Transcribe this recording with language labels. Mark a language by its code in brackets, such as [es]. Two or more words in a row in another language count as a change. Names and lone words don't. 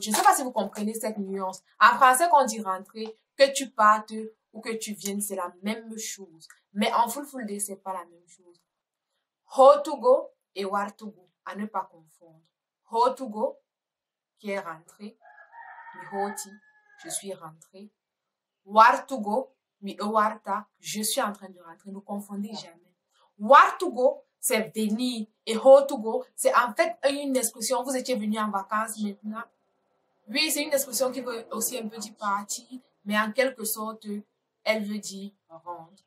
[fr] Je ne sais pas si vous comprenez cette nuance. En français, quand on dit rentrer, que tu partes ou que tu viennes, c'est la même chose. Mais en full day, c'est pas la même chose. Hotugo et wartugo, à ne pas confondre. Hotugo, qui est rentré, [ff] mi hoti, [fr] je suis rentré. [ff] Wartugo, mi warta, [fr] je suis en train de rentrer. Ne confondez jamais. Wartugo, c'est venir. Et hotugo, c'est en fait une expression. Vous étiez venu en vacances maintenant. Oui, c'est une expression qui veut aussi un peu dire partir. Mais en quelque sorte, elle veut dire rendre.